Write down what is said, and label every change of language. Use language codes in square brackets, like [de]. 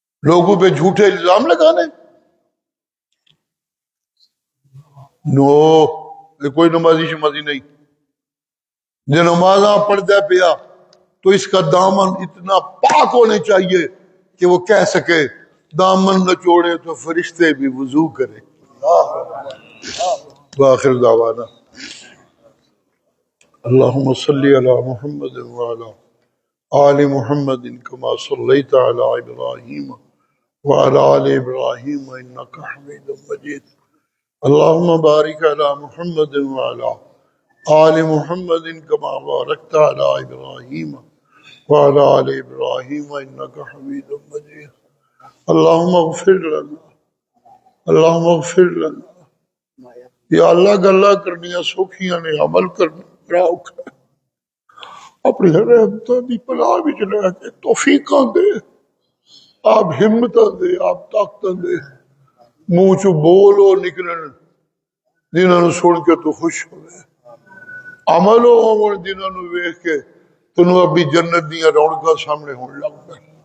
[ur] لوگوں پہ جھوٹے الزام لگانے، نو یہ کوئی نمازی شمازی نہیں۔ جو نمازاں پڑھتا پیا تو اس کا دامن اتنا پاک ہونے چاہیے کہ وہ کہہ سکے دامن نچوڑے تو فرشتے بھی وضو کرے. [ar] وآخر دعوانا اللہم صلی علی محمد وعلی آل محمد کما صلیت علی ابراہیم وعلی آل ابراہیم انکا حمید مجید. اللہم بارک علی محمد وعلی آل محمد کما بارکت علی ابراہیم وعلی آل ابراہیم انکا حمید مجید. اللہم اغفر لنا اللہم اغفر لنا. [pa] یا اللہ گلہ کرنیاں سوکھیاں نے عمل کرنا بڑا اوکھا ہے. اپنی رحمتوں دی پناہ وچ رہ کے توفیقاں دے، آپ ہمتاں دے، آپ طاقتاں دے. منہ چو بولو نکلن جنہاں نو سن کے تو خوش ہوئے، عملو ہون جنہاں نو ویکھ کے تنوں ابھی جنت دیاں رونقاں سامنے ہون لگ پے.